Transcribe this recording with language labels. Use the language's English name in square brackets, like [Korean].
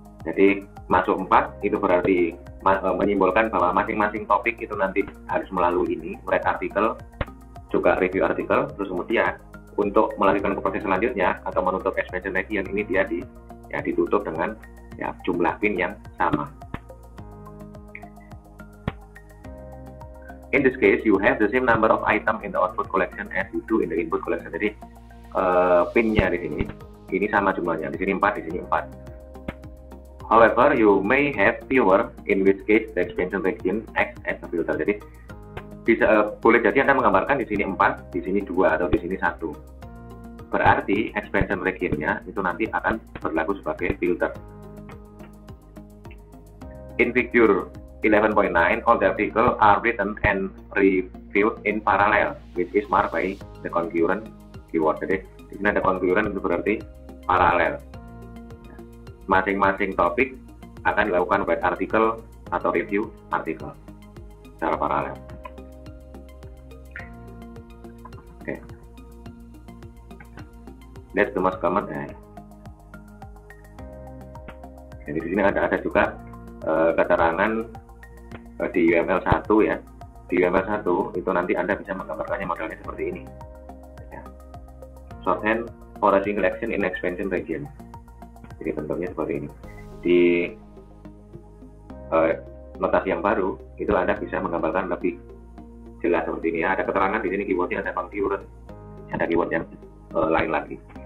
[Indonesian] Jadi masuk 4 itu berarti menyimbolkan bahwa masing-masing topik itu nanti harus melalui ini, write article, juga review article, terus kemudian untuk melanjutkan ke proses selanjutnya atau menutup expansion region ini dia ditutup dengan ya jumlah pin yang sama. [English] In this case, you have the same number of item in the output collection as you do in the input collection. [Indonesian] Jadi pinnya di sini ini sama jumlahnya, di sini 4, di sini 4. [English] However, you may have fewer, in which case the expansion region acts as a filter. [Indonesian] Jadi bisa boleh jadi Anda menggambarkan di sini 4, di sini 2, atau di sini 1. Berarti expansion region-nya itu nanti akan berlaku sebagai filter. [English] In figure 11.9, all the articles are written and reviewed in parallel, which is marked by the concurrent keyword. [Indonesian] Jadi di sini ada concurrent, itu berarti paralel. Masing-masing topik akan dilakukan write article atau review article secara paralel. Oke. [English] That's the most common. [Indonesian] Jadi di sini ada juga keterangan di UML 1 ya. Di UML 1 itu nanti Anda bisa menggambarkannya modelnya seperti ini. Ya. [English] Shorthand for a single action in expansion region. [Indonesian] Jadi bentuknya seperti ini. Di notasi yang baru itu Anda bisa menggambarkan lebih jelas seperti ini ya. Ada keterangan di sini keywordnya, ada concurrent, ada keyword yang lain lagi.